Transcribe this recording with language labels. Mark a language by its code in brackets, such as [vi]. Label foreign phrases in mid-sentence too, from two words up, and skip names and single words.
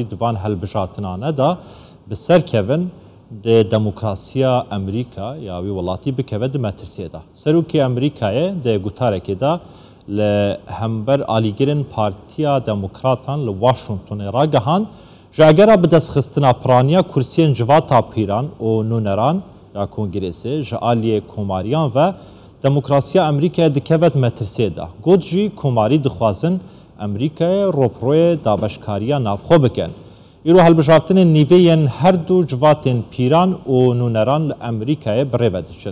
[ku] دوان هەڵبژارتنانەدا بسەرکەون دموکراسیا ئەمریکا یاوی وڵاتی بکەوە دمەترسێدا سەرۆکی ئەمریکایە دەگوتارێکێدا لە هەمبەر ئالیگرن پارتیا دموکراتان لە واشنگتۆنی ڕاگەهان ژاگەرە بەدەستخستنا پرانیا کورسیên civata pîran û nûneran ya Kongrêsê ji aliyê komariyan ve demokrasiya Emerîkayê dikeve metirsê da. Got jî komarî dixwazin Emerîkayê roproyê dabeşkariya navxwe bikin. Îro helbijartinên nîvê yên her du civatên pîran û nûneran li Emerîkayê birêve diçin.